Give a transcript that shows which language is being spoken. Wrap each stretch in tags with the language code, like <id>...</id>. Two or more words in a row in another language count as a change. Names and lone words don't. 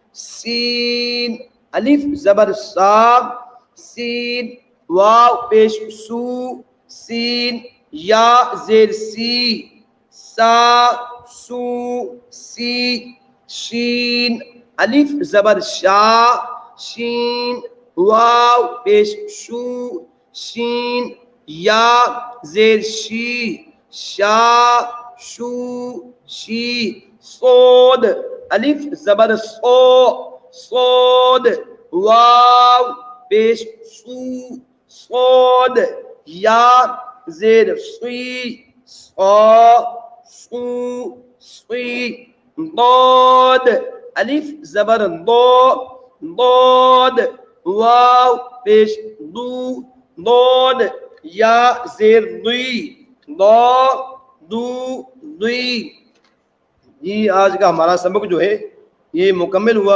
<ur>سین الف زبر سا، سین واو پیش سو، سین یا زیر سی، سا سو سی، شین الف زبر شا، شین واو پیش شو، شین یا زیر شی، شا شو شی، صود الف زبر صو، صود واو پیش سو، صود یا زیر سی، صا سو سی، ضاد الف زبر ضو، ضاد واو پیش دو، ضاد یا زیر ضی، ضا جی آج کا ہمارا سبق جو ہے یہ مکمل ہوا.</ur>